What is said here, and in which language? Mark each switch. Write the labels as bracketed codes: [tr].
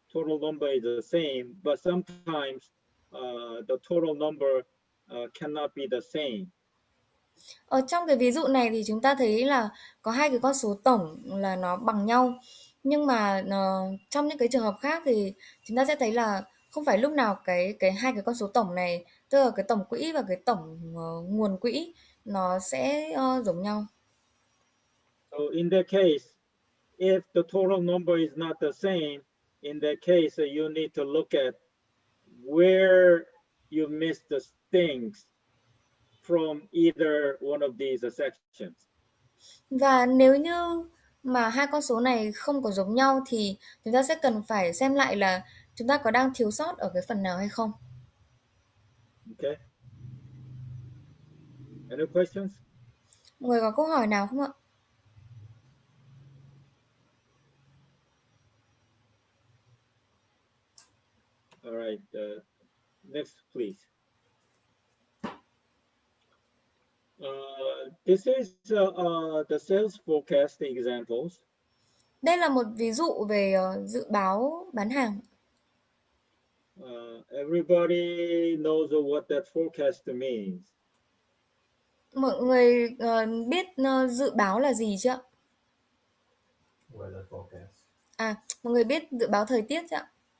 [en] Total number is the same, but sometimes the total number cannot be the same. [vi] Ở trong cái ví dụ này thì chúng ta thấy là có hai cái con số tổng là nó bằng nhau, nhưng mà trong những cái trường hợp khác thì chúng ta sẽ thấy là không phải lúc nào cái hai cái con số tổng này, tức là cái tổng quỹ và cái tổng nguồn quỹ, nó sẽ giống nhau. [en] So in that case, if the total number is not the same, in that case you need to look at where you missed the things from either one of these sections. [vi] Và nếu như mà hai con số này không có giống nhau thì chúng ta sẽ cần phải xem lại là chúng ta có đang thiếu sót ở cái phần nào hay không. [en] Okay. Any questions? [vi] Mọi người có câu hỏi nào không ạ? [en] All right. Next, please. This is the sales forecast examples. [vi] Đây là một ví dụ về dự báo bán hàng. [en] Everybody knows what that forecast means. [vi] Mọi người biết dự báo là gì chưa ạ? [en] Weather forecast. [vi] À, mọi người biết dự báo thời tiết chưa ạ?